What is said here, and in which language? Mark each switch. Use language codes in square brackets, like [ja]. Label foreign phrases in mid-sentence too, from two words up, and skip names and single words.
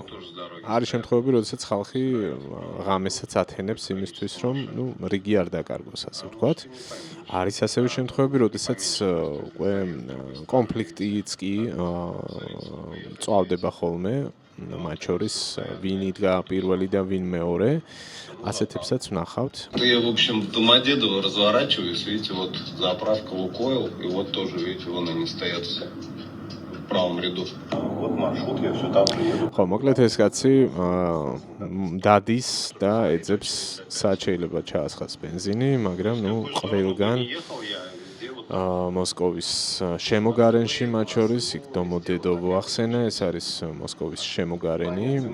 [ka] არის შემთხვევები, როდესაც ხალხი ღამესაც ათენებს იმისთვის, რომ ნუ რიგი არ დაკარგოს, ასე ვთქვათ. არის ასევე შემთხვევები, როდესაც უკვე კონფლიქტიც კი წავდება ხოლმე, მათ შორის ვინ იდგა პირველი და ვინ მეორე, ასეთებსაც ვნახავთ. [ru] Я, в общем, в Домодедово разворачиваюсь, видите, вот заправка Лукойл, и вот тоже, видите, вон они стоят все в правом ряду. Вот маршрут, я все там же еду. [ka] ხო, მოკლედ ეს კაცი დადის და ეძებს სად შეიძლება ჩაასხას ბენზინი, მაგრამ ნუ ყველგან მოსკოვის შემოგარენში მათ შორის იქ დომოდედოვო ახსენა, ეს არის მოსკოვის შემოგარენი.